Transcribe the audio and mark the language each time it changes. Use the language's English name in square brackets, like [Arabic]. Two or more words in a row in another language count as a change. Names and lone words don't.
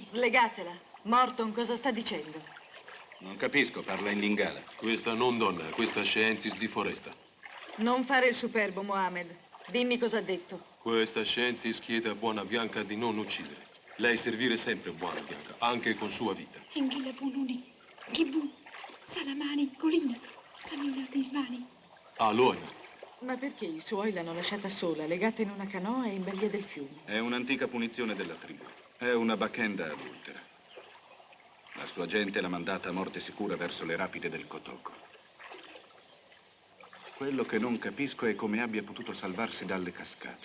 [Italian] Slegatela. Morton cosa sta dicendo? Non capisco, parla in lingala. Questa non donna, questa scienziis di foresta. Non fare il superbo, Mohamed. Dimmi cosa ha detto. Questa scienziis chiede a Buona Bianca di non uccidere. Lei servire sempre Buona Bianca, anche con sua vita. Engela bununi, gibu, salamani, colini, salina dismani. Allora, Ma perché i suoi l'hanno lasciata sola, legata in una canoa e in balia del fiume? È un'antica punizione della tribù. È una bacchenda adultera. La sua gente l'ha mandata a morte sicura verso le rapide del Kotoko. Quello che non capisco è come abbia potuto salvarsi dalle cascate.